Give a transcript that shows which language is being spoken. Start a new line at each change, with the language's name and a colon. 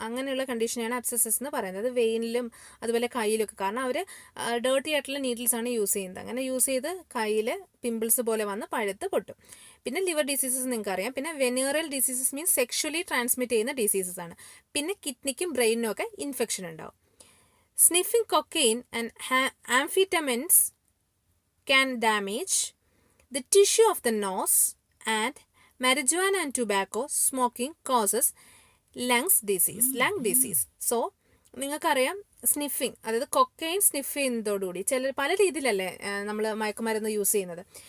Malayalam: അങ്ങനെയുള്ള കണ്ടീഷനാണ് ആബ്സെസസ് എന്ന് പറയുന്നത്. വെയിനിലും അതുപോലെ കയ്യിലൊക്കെ, കാരണം അവർ ഡേർട്ടി ആയിട്ടുള്ള നീഡിൽസ് ആണ് യൂസ് ചെയ്യുന്നത്. അങ്ങനെ യൂസ് ചെയ്ത് കയ്യിൽ പിമ്പിൾസ് പോലെ വന്ന് പഴുത്ത് പൊട്ടും. പിന്നെ ലിവർ ഡിസീസസ് നിങ്ങൾക്ക് അറിയാം. പിന്നെ venereal diseases means sexually transmit ചെയ്യുന്ന ഡിസീസസ് ആണ്. പിന്നെ കിഡ്നിക്കും ബ്രെയിനിനും ഒക്കെ ഇൻഫെക്ഷൻ ഉണ്ടാവും.
English: Sniffing cocaine and amphetamines can damage the tissue of the nose, and marijuana and tobacco smoking causes lung disease.
Malayalam: So നിങ്ങൾക്കറിയാം സ്നിഫിങ്, അതായത് കൊക്കൈൻ സ്നിഫ് ചെയ്യുന്നതോടുകൂടി പല രീതിയിലല്ലേ നമ്മൾ മയക്കുമരുന്ന് യൂസ് ചെയ്യുന്നത്.